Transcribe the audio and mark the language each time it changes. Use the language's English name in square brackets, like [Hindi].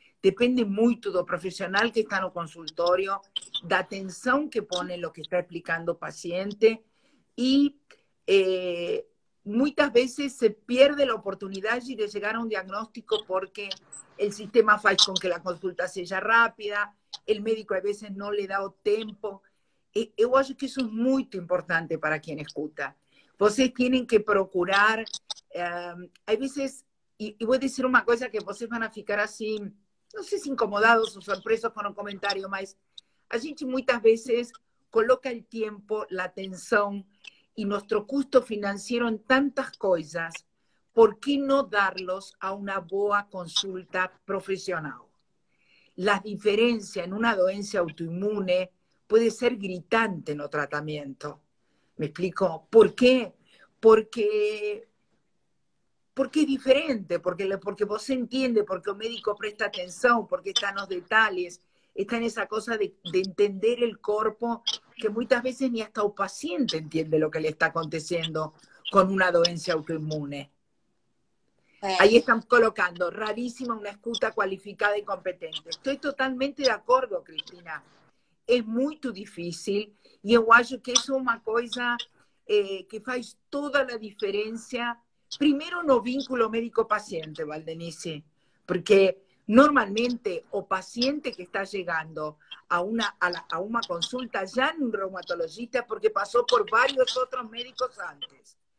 [Portuguese] Depende muito do profissional que está no consultório, da atenção que [Spanish] põe lo que está explicando o paciente e muchas veces se pierde la oportunidad de llegar a un diagnóstico porque el sistema hace con que la consulta sea rápida, el médico a veces no le da o tiempo. Yo acho que eso es muy importante para quien escucha. Ustedes tienen que procurar, hay veces, y voy a decir una cosa que ustedes van a ficar así [Portuguese] não sei se incomodados ou surpresos com o comentário, mas a gente muitas vezes coloca o tempo, a atenção e nosso custo financeiro em tantas coisas. ¿Por que não darlos a uma boa consulta profissional? [Spanish] La diferencia en una dolencia autoinmune puede ser gritante en el tratamiento. ¿Me explico? ¿Por qué? Porque, porque es diferente, porque vos entiende, porque el médico presta atención, porque está en los detalles, está en esa cosa de entender el cuerpo, que muchas veces ni hasta el paciente entiende lo que le está aconteciendo con una dolencia autoinmune. Ahí están colocando, rarísima una escuta cualificada y competente. Estoy totalmente de acuerdo, Cristina. [Portuguese] É muito difícil e eu acho que isso é uma coisa que faz toda a diferença, primeiro no vínculo médico-paciente, Valdenice, porque normalmente o paciente que está chegando a uma consulta já em um reumatologista porque passou por vários outros médicos antes.